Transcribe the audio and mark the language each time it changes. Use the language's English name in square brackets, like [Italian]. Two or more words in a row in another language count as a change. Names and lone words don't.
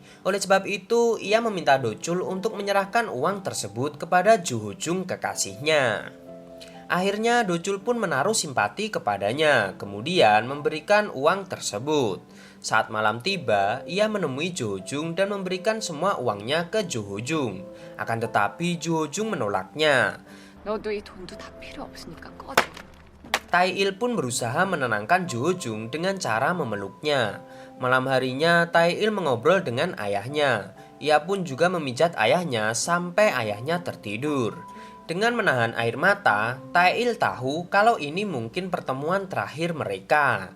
[Indonesian] Oleh sebab itu ia meminta Do-chul untuk menyerahkan uang tersebut kepada Ju Ho-jung kekasihnya. Akhirnya Do-chul pun menaruh simpati kepadanya, kemudian memberikan uang tersebut. Saat malam tiba, ia menemui Ju Ho-jung dan memberikan semua uangnya ke Ju Ho-jung. Akan tetapi Ju Ho-jung menolaknya. [Korean] 너도 이 돈도 다 필요 없으니까 꺼져. [Indonesian] Tae-il pun berusaha menenangkan Ju Ho-jung dengan cara memeluknya. Malam harinya Tae-il mengobrol dengan ayahnya. Ia pun juga memijat ayahnya sampai ayahnya tertidur. Dengan menahan air mata, Tae-il tahu kalau ini mungkin pertemuan terakhir mereka.